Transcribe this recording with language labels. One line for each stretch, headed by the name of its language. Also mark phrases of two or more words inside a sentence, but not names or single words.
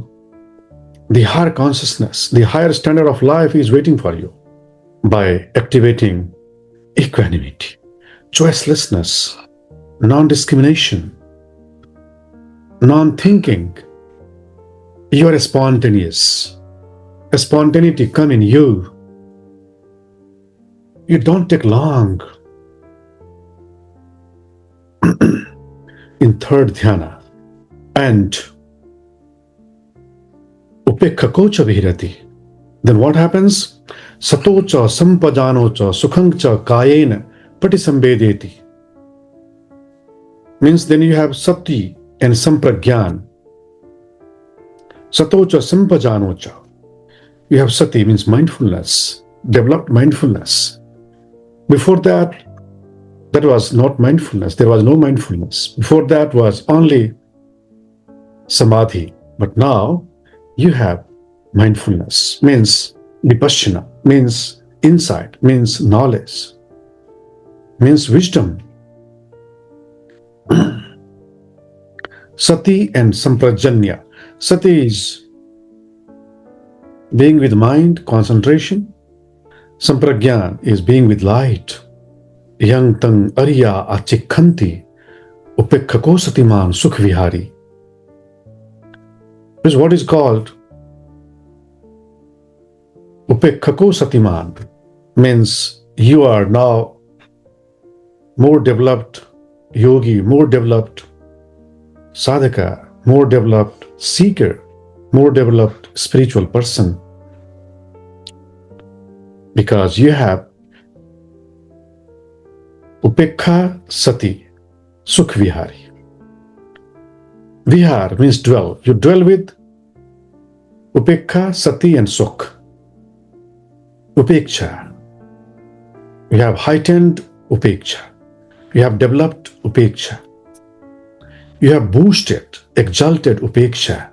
English: The higher consciousness, the higher standard of life is waiting for you by activating equanimity, choicelessness, non-discrimination, non-thinking. You are spontaneous. A spontaneity comes in you. You don't take long. In third dhyana.
Pali: And upekkha cha vihirati.
English: Then what happens?
Pali: Satocha sampajañña sukhangcha kayena patisambedeti.
English: Means then you have sati and sampragyan.
Pali: Satocha sampajañña.
English: You have sati, means mindfulness, developed mindfulness. Before that was not mindfulness. There was no mindfulness. Before that was only samadhi. But now you have mindfulness, means vipassana, means insight, means knowledge, means wisdom. Sati and sampajañña. Sati is being with mind, concentration. Sampragyan is being with light.
Pali: Yang tang arya achikhanti upekkha satiman sukh vihari.
English: This is what is called
Pali: upekkha satiman.
English: Means you are now more developed yogi, more developed sadhaka, more developed seeker, more developed spiritual person. Because you have
Pali: upekkha sati, sukh vihari.
English: Vihar means dwell. You dwell with upekkha, sati and sukh. Upeksha. You have heightened upeksha. You have developed upeksha. You have boosted, exalted upeksha.